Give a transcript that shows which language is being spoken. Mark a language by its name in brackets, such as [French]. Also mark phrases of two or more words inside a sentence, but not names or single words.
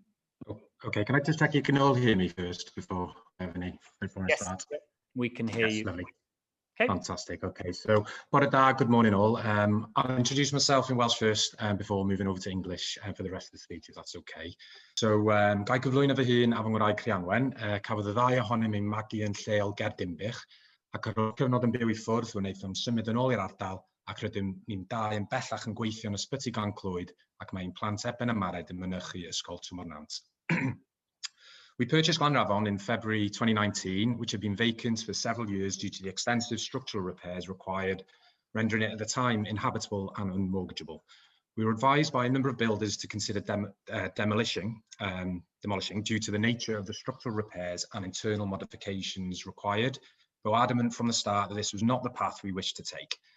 [English] Okay, can I just check you can all hear me first before I start? Yep, we can hear you. Lovely. Okay. Fantastic. Okay, so [Welsh] bore da, [English] good morning all. I'll introduce myself in Welsh first before moving over to English for the rest of the speech, if that's okay. So, [Welsh] gai gyflwyno fy hun a fy ngwraig Rhianwen, cafodd y ddau ohonom eu magu yn lleol ger Dinbych, ac ar ôl cyfnod yn byw I ffwrdd, fe wnaethon symud yn ôl i'r ardal, ac rydym ni'n dau yn bellach yn gweithio yn ysbyty GLAN-CLWYD, ac mae'n plant erbyn ymared yn mynychu ysgol Twmornant. [English] We purchased GLANRAFON in February 2019, which had been vacant for several years due to the extensive structural repairs required, rendering it at the time inhabitable and unmortgageable. We were advised by a number of builders to consider demolishing due to the nature of the structural repairs and internal modifications required, though adamant from the start that this was not the path we wished to take.